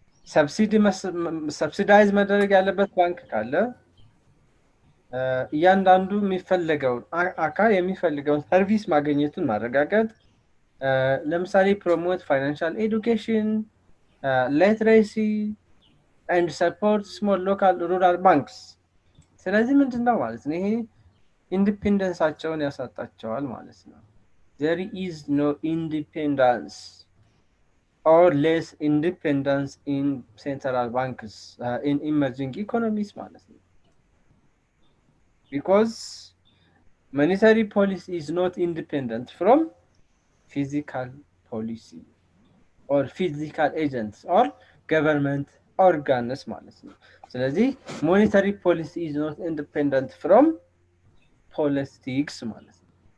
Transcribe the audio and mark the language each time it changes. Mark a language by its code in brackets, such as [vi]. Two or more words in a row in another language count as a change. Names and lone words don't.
[am] ሰብሲዳይዝ መደረግ ያለበት ባንክ ካለ እያንዳንዱ የሚፈልገውን አካል የሚፈልገውን ሰርቪስ ማግኘቱን ማረጋገጥ፣ ለምሳሌ [en] promote financial education literacy and support small local rural banks። [am] ስለዚህ ምንድን ነው ማለት ነው? ይሄ ኢንዲፔንደንሳቸውን ያሳጣቸዋል ማለት ነው። [en] there is no independence or less independence in central banks in emerging economies [am] ማለት ነው። [en] because monetary policy is not independent from physical policy or physical agents or government organs [am] ማለት ነው። ስለዚህ [en] monetary policy is not independent from politics [am] ማለት ነው።